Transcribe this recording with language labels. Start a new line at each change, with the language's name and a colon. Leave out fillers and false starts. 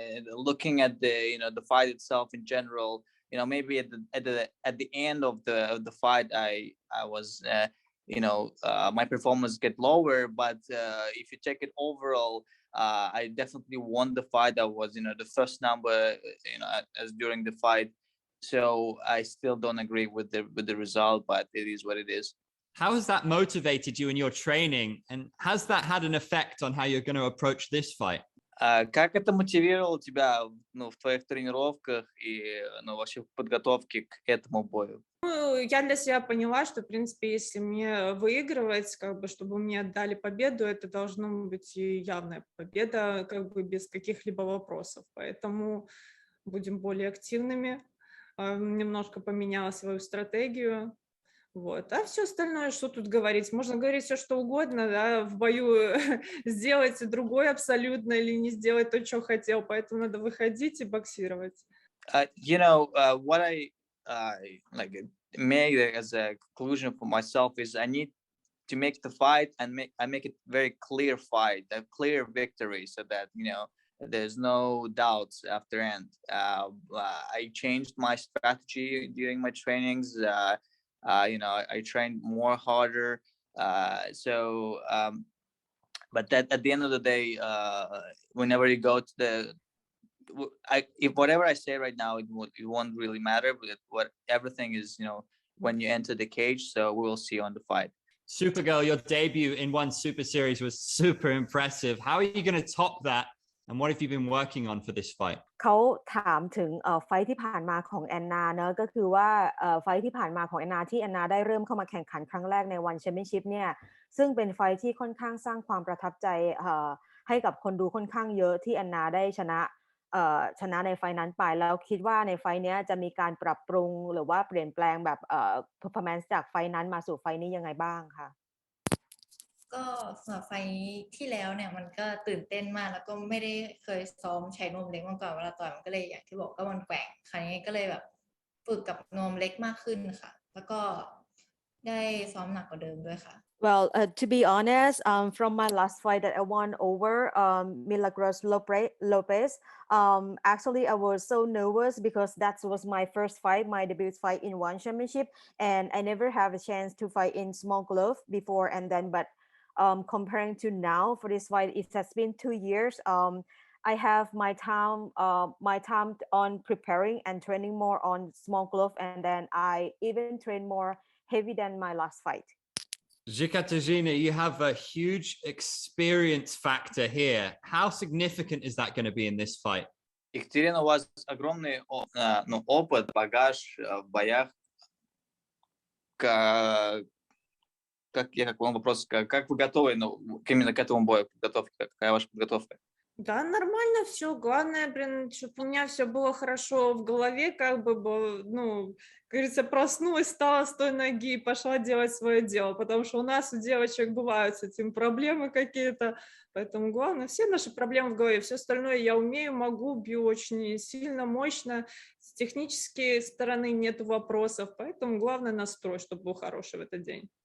English: Looking at the fight itself in general, maybe at the end of the fight I was my performance get lower, but if you check it overall, I definitely won the fight. I was the first number as during the fight. So I still don't agree with the result, but it is what it is. How has that motivated you in your training, and has that had an effect on how you're going to approach this fight?
Russian: Как это мотивировало тебя, в твоих тренировках и, вообще в подготовке к этому бою? Ну, я для себя поняла, что, в принципе, если мне выигрывать, как бы, чтобы мне отдали победу, это должна быть и явная победа, как бы без каких-либо вопросов. Поэтому будем более активными. Немножко поменяла свою стратегию. Вот. А все остальное, что тут говорить? Можно говорить все, что угодно, да, в бою сделать другой абсолютно или не сделать то, что хотел, поэтому надо выходить и боксировать.
English: What I made as a conclusion for myself is I need to make the fight and make it very clear fight, a clear victory, so that there's no doubts after end. I changed my strategy during my trainings. I trained more harder. But that at the end of the day, whenever you go to if whatever I say right now, it won't really matter. But everything is, when you enter the cage. So we will see on the fight. Supergirl, your debut in One Super Series was super impressive. How are you going to top that? And what have you been working on for this fight?
Thai: เขาถามถึงไฟท์ที่ผ่านมาของแอนนาเนอะก็คือว่าไฟท์ที่ผ่านมาของแอนนาที่แอนนาได้เริ่มเข้ามาแข่งขันครั้งแรกในวันแชมเปี้ยนชิพเนี่ยซึ่งเป็นไฟท์ที่ค่อนข้างสร้างความประทับใจให้กับคนดูค่อนข้างเยอะที่แอนนาได้ชนะในไฟท์นั้นไปแล้วคิดว่าในไฟท์นี้จะมีการปรับปรุงหรือว่าเปลี่ยนแปลงแบบperformance จากไฟท์นั้นมาสู่ไฟท์นี้ยังไงบ้างคะ ก็สำหรับไฟที่แล้วเนี่ยมันก็ตื่นเต้นมากแล้วก็ไม่ได้เคยซ้อมใช้นวมเล็กมาก่อนเวลาต่อยมันก็เลยอย่างที่บอกก็มันแกว่งคราวนี้ก็เลยแบบฝึกกับนวมเล็กมากขึ้นค่ะแล้วก็ได้ซ้อมหนักกว่าเดิมด้วยค่ะ
English: Well, to be honest, from my last fight that I won over Milagros Lopez, actually I was so nervous because that was my first fight, my debut fight in One Championship, and I never have a chance to fight in small glove before and then, but comparing to now for this fight, it has been 2 years. I have my time on preparing and training more on small glove, and then I even train more heavy than my last fight. Ekaterina, you have a huge experience factor here. How significant is that going to be in this fight?
Russian: Екатерина, у вас огромный опыт, багаж в боях. Как вопрос, как вы готовы именно к этому бою? Какая ваша подготовка? Да, нормально все. Главное, блин, чтобы у меня все было хорошо в голове, как бы, ну, как говорится, проснулась, встала с той ноги и пошла делать свое дело, потому что у нас, у девочек, бывают с этим проблемы какие-то, поэтому главное, все наши проблемы в голове, все остальное я умею, могу, бью очень сильно, мощно, с технической стороны нет вопросов, поэтому главное настрой, чтобы был хороший в этот день.